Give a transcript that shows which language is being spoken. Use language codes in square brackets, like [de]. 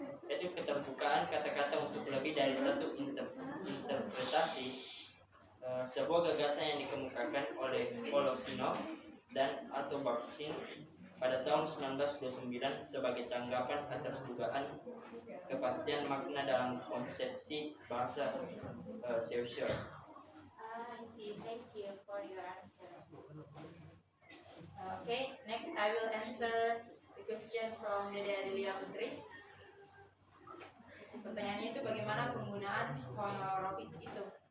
[id] Yaitu keterbukaan kata-kata untuk lebih dari satu interpretasi sebuah gagasan yang dikemukakan oleh Volosinov dan atau Bakhtin pada tahun 1929 sebagai tanggapan atas dugaan kepastian makna dalam konsepsi bahasa sosial. [en] I see. Thank you for your answer. Okay, next I will answer the question from Dede Adelia Putri. [id] Pertanyaannya itu bagaimana penggunaan honorofik itu.